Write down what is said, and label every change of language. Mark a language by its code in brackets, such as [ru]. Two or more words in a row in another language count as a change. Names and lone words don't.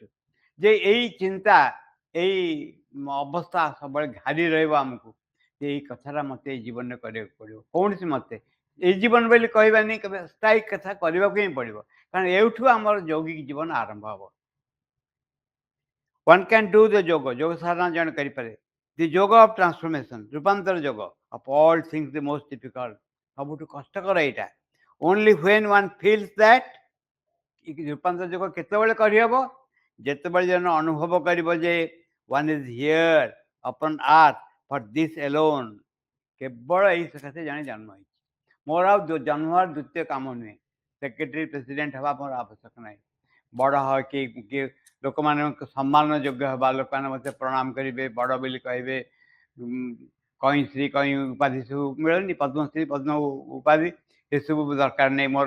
[or] ଯେ ଏଇ ଚିନ୍ତା, ଏଇ ଅବସ୍ଥା ସବୁବେଳେ ଘାରି ରହିବ ଆମକୁ, ଯେ ଏଇ କଥାଟା ମୋତେ ଏଇ ଜୀବନରେ କରିବାକୁ ପଡ଼ିବ। କୌଣସି ମତେ ଏଇ ଜୀବନ ବୋଲି କହିବାନି, କେବେ ସ୍ଥାୟୀ କଥା କରିବାକୁ ହିଁ ପଡ଼ିବ, କାରଣ ଏଇଠୁ ଆମର ଯୌଗିକ ଜୀବନ ଆରମ୍ଭ ହେବ। [en] One can do the yoga, [or] ଯୋଗ ସାଧନା ଜଣେ କରିପାରେ। [en] The yoga of transformation, [or] ରୂପାନ୍ତର ଯୋଗ, [en] of all things the most difficult. [or] ସବୁଠୁ କଷ୍ଟକର ଏଇଟା. [en] Only when one feels that, [or] ରୂପାନ୍ତର ଯୋଗ କେତେବେଳେ କରିହେବ? ଯେତେବେଳେ ଜଣେ ଅନୁଭବ କରିବ ଯେ [en] one is here upon earth for this alone. [or] କେବଳ ଏଇ ସକାଶେ ଜଣେ ଜନ୍ମ ହେଇଛି. ମୋର ଆଉ ଜନ୍ମ ହବାର ଦ୍ୱିତୀୟ କାମ ନୁହେଁ. [en] Secretary President [or] ହେବା ମୋର ଆବଶ୍ୟକ ନାହିଁ. ବଡ଼ କିଏ ଲୋକମାନଙ୍କ ସମ୍ମାନ ଯୋଗ୍ୟ ହେବା, ଲୋକମାନେ ମୋତେ ପ୍ରଣାମ କରିବେ, ବଡ଼ ବୋଲି କହିବେ, କଇଁଶ୍ରୀ କଇଁ ଉପାଧି ସବୁ ମିଳେନି, ପଦ୍ମଶ୍ରୀ ପଦ୍ମ ଉପାଧି, ଏସବୁ ଦରକାର ନାହିଁ ମୋର.